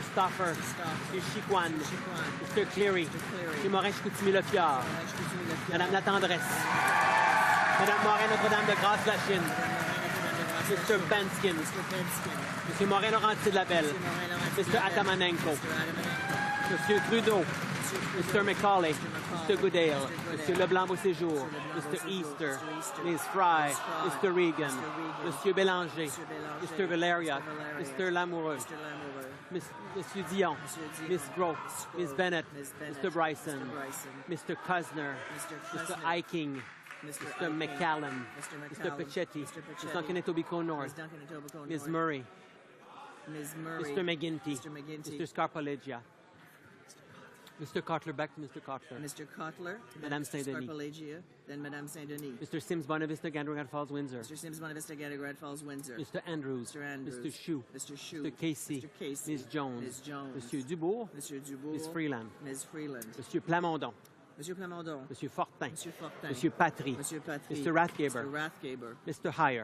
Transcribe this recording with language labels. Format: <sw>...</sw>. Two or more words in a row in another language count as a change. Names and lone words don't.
<en>Stoffer, Monsieur Chicoine, Mr. Cleary, Monsieur Morin-Chicoutimi-Lefiard, Madame Latendresse, Madame Morin-Notre-Dame-de-Grâce-la-Chine, Mr. Benskin, Monsieur Morin-Laurentier-de-la-Belle, Mr. Atamanenko, Monsieur Trudeau, Mr. McCauley, Mr. Goodale, Mr. Leblanc-Beauséjour, Mr. Easter, Ms. Fry, Mr. Regan, Mr. Bélanger, Mr. Valeriak, Mr. Lamoureux, Mr. Dion, Ms. Grote, Ms. Bennett, Mr. Bryson, Mr. Kusner, Mr. Eiking, Mr. McCallum, Mr. Pachetti, Ms. Duncan-Etobicoke North, Ms. Murray, Mr. McGuinty, Mr. Scarpaleggia, Mr. Cotler, back to Mr. Cotler. Mr. Cotler, Madame Saint-Denis. Scarpaleggia, then Madame Saint-Denis. Mr. Sims, Bonavista, Gandergat Falls, Windsor. Mr. Sims, Bonavista, Gandergat Falls, Windsor. Mr. Andrews. Mr. Andrews. Mr. Shue. Mr. Shue. Mr. Casey. Mr. Casey. Ms. Jones. Ms. Jones. Monsieur Dubourg. Mr. Dubourg. Ms. Freeland. Ms. Freeland. Monsieur Plamondon. Monsieur Plamondon. Monsieur Fortin. Monsieur Fortin. Monsieur Patry. Monsieur Patry. Mr. Rathgaber. Mr. Rathgaber. Mr. Heyer.</en>